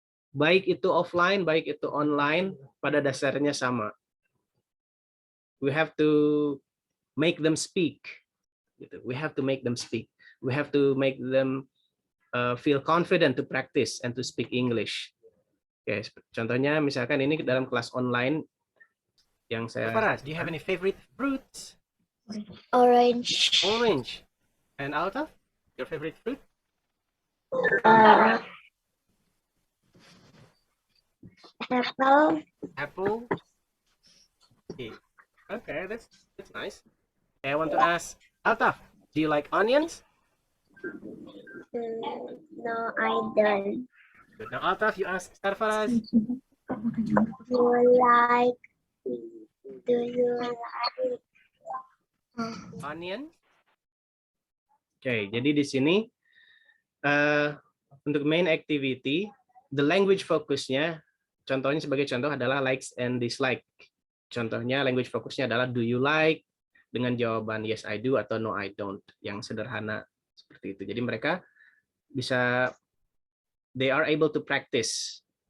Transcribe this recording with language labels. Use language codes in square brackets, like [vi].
[id] Baik itu offline, baik itu online, pada dasarnya sama. [en] We have to make them speak. We have to make them speak. We have to make them feel confident to practice and to speak English. [id] Oke, contohnya misalkan ini dalam kelas online yang saya. [en] Farah, do you have any favorite fruits? Orange. Orange. And Alta, your favorite fruit? Apple. Apple. Okay, that's nice. I want to ask Alta, do you like onions? No, I don't. Good. Now Alta, you ask Sarfaraz. Do you like Onion? [id] Oke, jadi di sini untuk main activity, the language fokusnya, contohnya sebagai contoh adalah likes and dislike. Contohnya language fokusnya adalah [en] do you like, [id] dengan jawaban [en] yes I do [id] atau [en] no I don't, [id] yang sederhana seperti itu. Jadi mereka bisa, [en] they are able to practice.